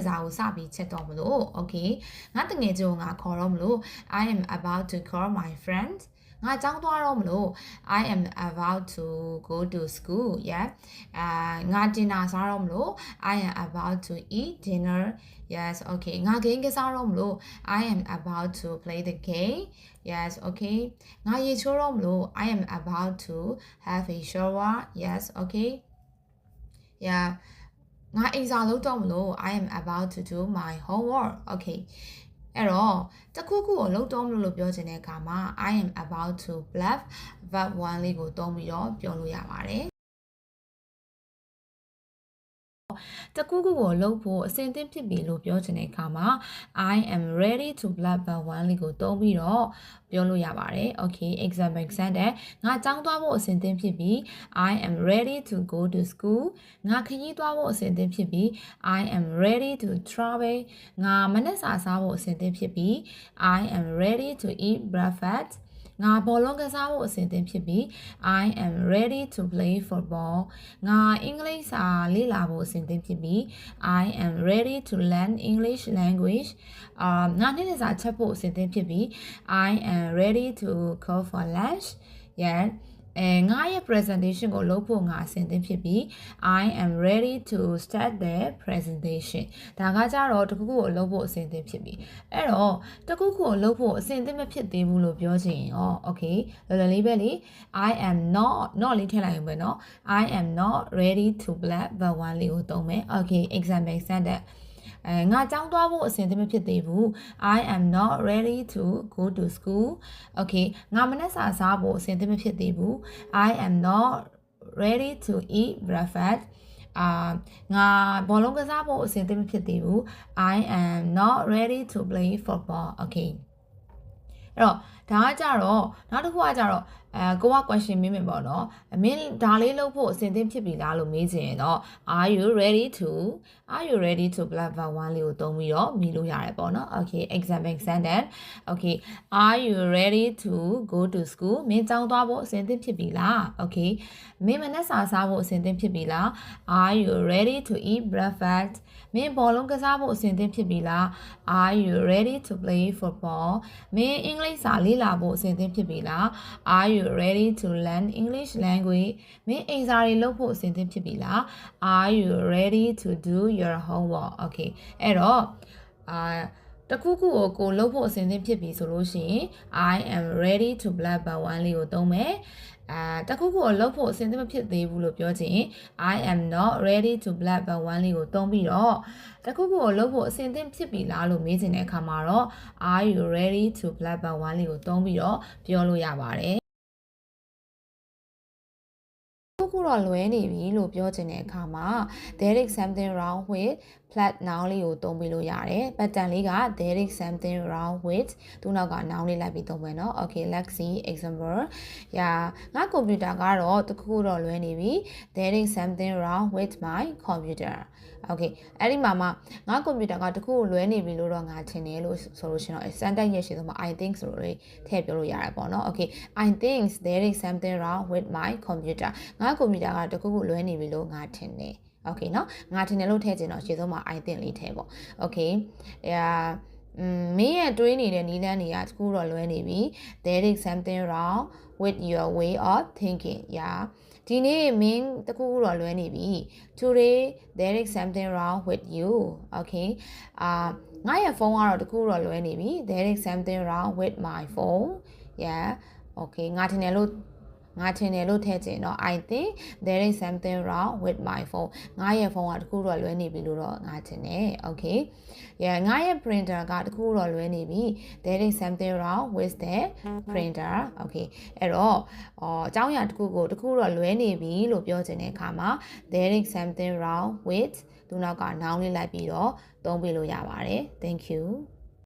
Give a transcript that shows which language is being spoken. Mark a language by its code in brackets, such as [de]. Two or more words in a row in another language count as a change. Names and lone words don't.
[my] စာကိုစပြီးချက်တော့မလို့ okay ငါတငယ်ချင်းကိုငါခေါ်တော့မလို့ [en] I am about to call my friends [my] ငါကျောင်းသွားတော့မလို့ [en] I am about to go to school yeah [my] ငါ dinner စားတော့မလို့ [en] I am about to eat dinner yes okay [my] ငါ game ကစားတော့မ လို့ [en] I am about to play the game yes okay [my] ငါရေချိုးတော့မလို့ [en] I am about to have a shower yes okay yeah [my] ငါအိမ်စာလုပ်တော့မလို့ [en] I am about to do my homework okay [my] အဲ့တော့တခုခုကိုလုပ်တော့မလို့ပြောချင်တဲ့အခါမှာ [en] I am about to bluff verb 1 [my] လေးကိုသုံးပြီးတော့ပြောလို့ရပါတယ် တခုခုကိုလုပ်ဖို့အဆင်သင့်ဖြစ်ပြီလို့ပြောချင်တဲ့အခါမှာ [en] I am ready to bluff verb 1 [my] လေးကိုသုံးပြီးတော့ပြောလို့ရပါတယ် [en] okay example sentence [my] ငါကျောင်းသွားဖို့အဆင်သင့်ဖြစ်ပြီ [en] I am ready to go to school [my] ငါခရီးသွားဖို့အဆင်သင့်ဖြစ်ပြီ I [en] am ready to travel [my] ငါမနက်စာစားဖို့အဆင်သင့်ဖြစ်ပြီ [en] I am ready to eat breakfast [my] ငါဘောလုံးကစားဖို့အဆင်သင့်ဖြစ်ပြီ [en] I am ready to play football [my] ငါအင်္ဂလိပ်စာလေ့လာဖို့အဆင်သင့်ဖြစ် ပြီ [en] I am ready to learn English language [my] ငါနေ့လည်စာချက်ဖို့အဆင်သင့်ဖြစ်ပြီ [en] I am ready to go for lunch yeah [my] ငါရဲ့ presentation ကိုလုပ်ဖို့ငါအဆ င်သင့်ဖြစ်ပြီ [en] I am ready to start the presentation [my] ဒါကကြတော့တခုခုကိုလုပ်ဖို့အဆင်သင့်ဖြစ်ပြီအဲ့ တော့တခုခုကိုလုပ်ဖို့အဆင်သင့်မဖြစ်သေးဘူးလို့ပြောချင်ရင်ရော okay လောလောလေးပဲလေ [en] I am not [my] လေးထည့်လိုက်ရင်ပဲเนาะ [en] I am not ready to black but one [my] လေးကိုသုံးမယ် [en] okay example sentence [my] ငါကျောင်းသွားဖို့အဆင်သင့်မဖြစ်သေးဘူး [en] I am not ready to go to school okay [my] ငါမနက်စာစားဖို့အဆင်သင့်မဖြစ်သေးဘူး [en] I am not ready to eat breakfast [my] ငါဘောလုံးကစားဖို့အဆင်သင့်မဖြစ်သေးဘူး [en] I am not ready to play football okay [my] အဲ့တော့ဒါကကြတော့နောက်တစ်ခုကကြတော့ကိုက question မေးမယ်ပေါ့နော်မင်းဒါလေးလုပ်ဖို့အဆင်သင့်ဖြစ်ပြီလားလို့မေးချင်ရင်တော့ [en] are you ready to blah blah 1 [my] လေးကိုသုံးပြီး တော့မေးလို့ရတယ်ပေါ့နော် [en] okay example sentence okay are you ready to go to school [my] မင်းကျောင်းသွားဖို့အဆင်သင့်ဖြစ်ပြီလား okay မင်းမနေ့စာစားဖို့အဆင်သင့်ဖြစ်ပြီလား [en] are you ready to eat breakfast [my] မင်းဘောလုံးကစားဖို့အဆင်သင့်ဖြစ်ပြီလား [en] are you ready to play football [my] မင်းအင်္ဂလိပ်စာလေ့လာဖို့အဆင်သင့်ဖြစ်ပြီလား [en] are you ready to learn English language [my] မင်းအိမ်စာတွေလုပ်ဖို့အဆင်သင့်ဖြစ်ပြီလား [en] are you ready to do your homework okay [my] အဲ့တော့တခုခုကိုလုပ်ဖို့အဆင်သင့်ဖြစ်ပြီဆိုလို့ရှိရင် [en] I am ready to blah blah 1 [my] လေးကိုသုံးမယ်တခုခုကိုလုပ်ဖို့အဆင်သင့်မဖြစ်သေးဘူးလို့ပြောချင် [en] I am not ready to blah blah 1 [my] လေးကိုသုံးပြီးတော့တခုခုကိုလုပ်ဖို့အဆင်သင့်ဖြစ်ပြီလားလို့မေးချင်တဲ့အခါမှာတော့ [en] Are you ready to blah blah 1 [my] လေးကိုသုံးပြီးတော့ပြောလို့ရပါတယ် ခုတော့လွဲနေပြီလို့ပြောချင်တဲ့အခါမှာ [en] there is something wrong with flat noun [my] လေးကိုသုံးပြီးလို့ရတယ်။ pattern လေးက [en] there is something wrong with [my] သူနောက်က noun လေးလိုက်ပြီးသုံးမယ်နော်။ [en] Okay let's see example [my] ငါ computer ကတော့တခုတော့လွဲနေပြီ [en] there is something wrong with my computer okay [my] အဲ့ဒီမှာငါ computer ကတခုကိုလွဲနေပြီလို့တော့ငါထင်တယ်လို့ဆိုလို့ရှိရင်တော့ sentence ရဲ့ရှေ့ဆုံးမှာ [en] I think [my] ဆိုလို့ထည့်ပြောလို့ရတယ်ပေါ့နော် [en] okay I think there is something wrong with my computer [my] ငါ computer ကတခုခုလွဲနေပြီလို့ငါထင်တယ် okay เนาะငါထင်တယ်လို့ထည့်ချင်တော့ရှေ့ဆုံးမှာ [en] I think [my] လေးထည့်ပေါ့ okay မင်းရဲ့တွေးနေတဲ့နည်းလမ်းတွေကတခုတော့လွဲနေပြီ [en] there is something wrong with your way of thinking [my] ဒီနေ့မင်းတခုခုတော့လွဲနေပြီ [en] today there is something wrong with you okay [my] ငါရဲ့ဖုန်းကတော့တခုတော့လွဲနေပြီ [en] there is something wrong with my phone okay [my] ငါထင်တယ်လို့ထည့်ချင်တော့ [en] I think there is something wrong with my phone [my] ငါရဲ့ဖုန်းကတခုတော့လွဲနေပြီလို့တော့ငါထင်တယ် okay ငါရဲ့ printer ကတခုတော့လွဲနေပြီ [en] there is something wrong with the printer okay [my] အဲ့တော့အကြောင်းအရာတခုကိုတခုတော့လွဲနေပြီလို့ပြောချင်တဲ့အခါမှာ [en] there is something wrong with [my] သူနောက်က noun လေးလိုက်ပြီးတော့သုံးပေးလို့ရပါတယ် [en] thank you